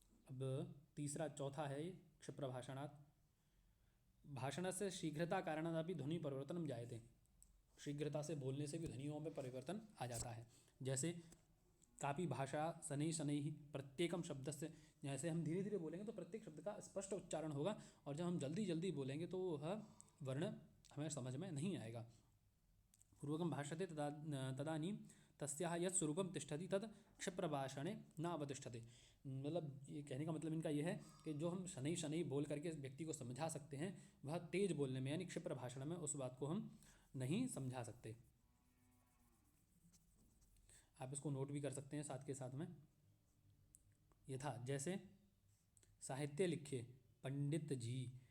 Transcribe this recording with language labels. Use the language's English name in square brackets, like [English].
[Hindi] अब तीसरा चौथा है ये क्षिप्रभाषणात्। भाषण से शीघ्रता कारणात् भी ध्वनि परिवर्तन जायते, शीघ्रता से बोलने से भी ध्वनियों में परिवर्तन आ जाता है। [Sanskrit] जैसे कापी भाषा शनै शनै, प्रत्येकम शब्द [Hindi] से, जैसे हम धीरे धीरे बोलेंगे तो प्रत्येक शब्द का स्पष्ट उच्चारण होगा, और जब हम जल्दी जल्दी बोलेंगे तो वह वर्ण हमें समझ में नहीं आएगा। [Sanskrit] पूर्वकम भाषते तदानीं तस्याः यत् स्वरूपम तिष्ठति तद क्षिप्रभाषणे न अवतिष्ठते। [Hindi] मतलब ये कहने का मतलब इनका ये है कि जो हम शनै शनै बोल करके व्यक्ति को समझा सकते हैं वह तेज बोलने में यानी क्षिप्र भाषण में उस बात को हम नहीं समझा सकते। आप इसको नोट भी कर सकते हैं साथ के साथ में। यथा जैसे साहित्य लिखे पंडित जी।